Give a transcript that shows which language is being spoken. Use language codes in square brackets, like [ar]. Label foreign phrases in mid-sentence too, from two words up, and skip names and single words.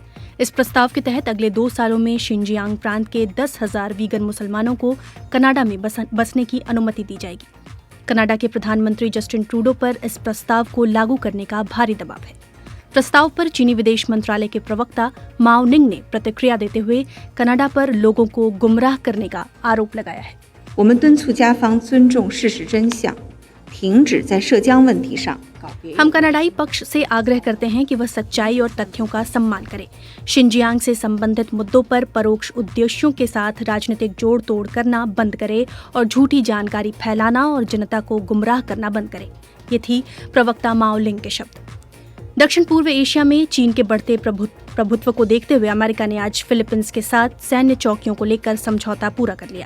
[hi] इस प्रस्ताव के तहत अगले 2 सालों में शिनजियांग प्रांत के 10,000 वीगन मुसलमानों को कनाडा में बसने की अनुमति दी जाएगी। कनाडा के प्रधानमंत्री जस्टिन ट्रूडो पर इस प्रस्ताव को लागू करने का भारी दबाव है। प्रस्ताव पर चीनी विदेश मंत्रालय के प्रवक्ता माओ निंग ने प्रतिक्रिया देते हुए कनाडा पर लोगों को गुमराह करने का आरोप लगाया है। [zh] 我们敦促加方尊重事实真相，停止在涉疆问题上搞别样。 [hi] हम कनाडाई पक्ष से आग्रह करते हैं कि वह सच्चाई और तथ्यों का सम्मान करे, शिनजियांग से संबंधित मुद्दों पर परोक्ष उद्देश्यों के साथ राजनीतिक जोड़ तोड़ करना बंद करे और झूठी जानकारी फैलाना और जनता को गुमराह करना बंद करे। ये थी प्रवक्ता माओ लिंग के शब्द। दक्षिण पूर्व एशिया में चीन के बढ़ते प्रभुत्व को देखते हुए अमेरिका ने आज फिलीपींस के साथ सैन्य चौकियों को लेकर समझौता पूरा कर लिया।